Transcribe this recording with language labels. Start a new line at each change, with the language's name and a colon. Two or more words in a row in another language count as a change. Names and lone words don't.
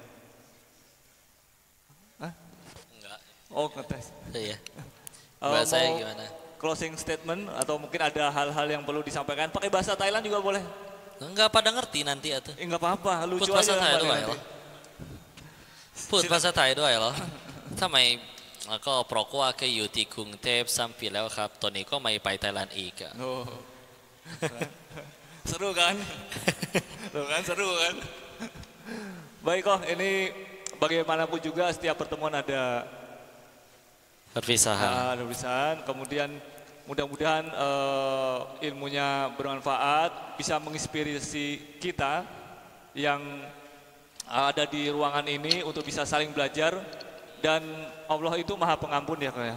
Indonesian: Hah? Enggak. Oh, ngetes. Iya. Bahasanya Mau gimana?
English: closing statement
Indonesian: atau mungkin ada hal-hal yang perlu disampaikan. Pakai bahasa Thailand juga boleh. Enggak pada ngerti nanti atuh. Enggak apa-apa, lucu Put bahasa aja. Thai paling doang nanti. ya.
Thai: Put ภาษาไทยด้วยเหรอ ทำไมก็เพราะว่าเคยอยู่ที่กรุงเทพ3 ปีแล้วครับตอนนี้ก็ไม่ไปไทยแลนด์อีกอะ
Indonesian: Oh. Seru kan? Tuh kan seru kan? Baik kok, ini bagaimanapun juga setiap pertemuan ada perpisahan. perpisahan, kemudian mudah-mudahan ilmunya bermanfaat, bisa menginspirasi kita yang ada di ruangan ini untuk bisa saling belajar, dan Allah itu Maha Pengampun ya kayak.